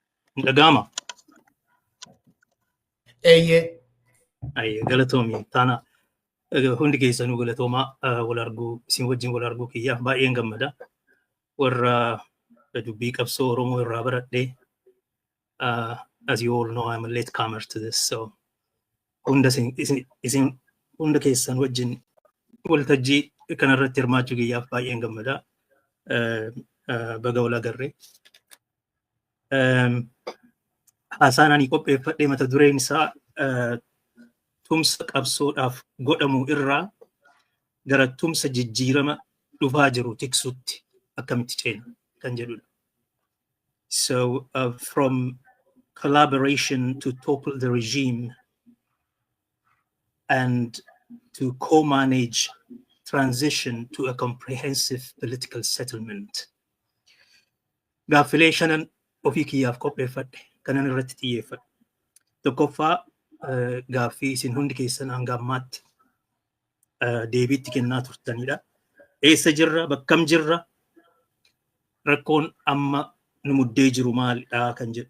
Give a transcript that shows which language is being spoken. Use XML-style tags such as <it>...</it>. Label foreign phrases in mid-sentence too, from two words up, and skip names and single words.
<om>Dhaga'ama. Eeyyee. Galatoomi. Taana hundi keessanuu galatoomaa wal arguu isin wajjin wal arguu kiyyaaf baay'een gammada. Warra dubbii qabsoo Oromoo irraa baradhee</om> <en>as you all know, I'm a latecomer to this,</en> <om>so isin hunda keessan wajjin waltajjii kanarratti hirmaachuu kiyyaaf baay'een gammada. Baga wal agarree. Haasaan ani qopheeffadhee mata dureen isaa tumsa qabsoodhaaf godhamu irraa gara tumsa jijjiirama dhufaa jiru tiksutti akkamitti ceena kan jedhudha.</om> <en>So from collaboration to topple the regime and to co-manage transition to a comprehensive political settlement.</en> <om>Gaaffilee shanan ofii kiyyaaf qopheeffadhe kanan irratti xiyyeeffadhe. Tokkoffaa gaaffii isin hundi keessan hanga ammaatti deebiitti kennaa turtanidha. Eessa jirra? Bakkam jirra? Rakkoon amma nu muddee jiru maalidha kan jedhu.</om>